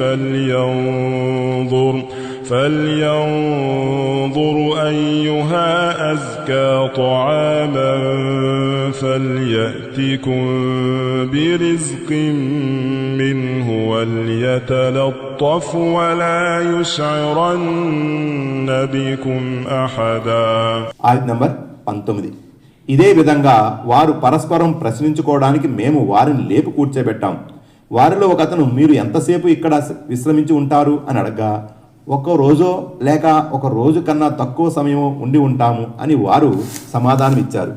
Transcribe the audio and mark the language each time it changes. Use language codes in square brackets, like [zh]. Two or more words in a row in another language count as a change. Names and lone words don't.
[ar] فلينظر أيها أزكى طعاما فليأتكم برزق منه وليتلطف ولا يشعرن بكم أحدا. [te] ఆయత్ నంబర్ 19. ఇదే విధంగా వారు పరస్పరం ప్రశ్నించుకోవడానికి మేము వారిని లేపు కూర్చోబెట్టాం. వారిలో ఒకతను మీరు ఎంతసేపు ఇక్కడ విశ్రమించి ఉంటారు అని అడగ్గా, ఒక రోజో లేక ఒక రోజు కన్నా తక్కువ సమయం ఉండి ఉంటాము అని వారు సమాధానం ఇచ్చారు.